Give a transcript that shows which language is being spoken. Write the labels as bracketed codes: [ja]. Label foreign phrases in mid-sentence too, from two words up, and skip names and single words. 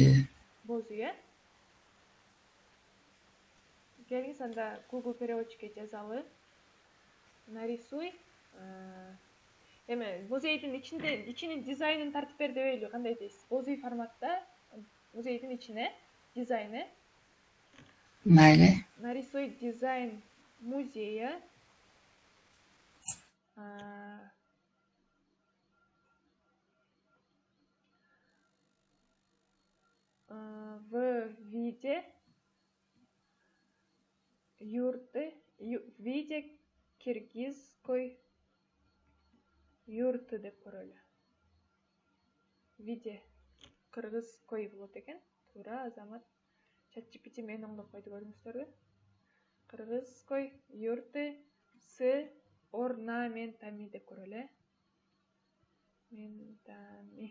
[ky] Боз үй, Келиңиз анда Google переводчикке жазалы. [ru] Нарисуй. [ky] Эме музейдин ичинин дизайнын тартып бер дебейлби, кандай дейсиз? Боз үй форматта музейдин ичине дизайны. Майли. [ru] Нарисуй дизайн музея. В виде юрты, в виде киргизской юрты [ky] деп көрөлү. [ru] Виде кыргызской [ky] болот экен. Туура, Азамат. ChatGPT мени оңдоп койду, көрдүңүздөрбү? [ru] Кыргызской юрты с орнаментами [ky] деп көрөлү. Ментами.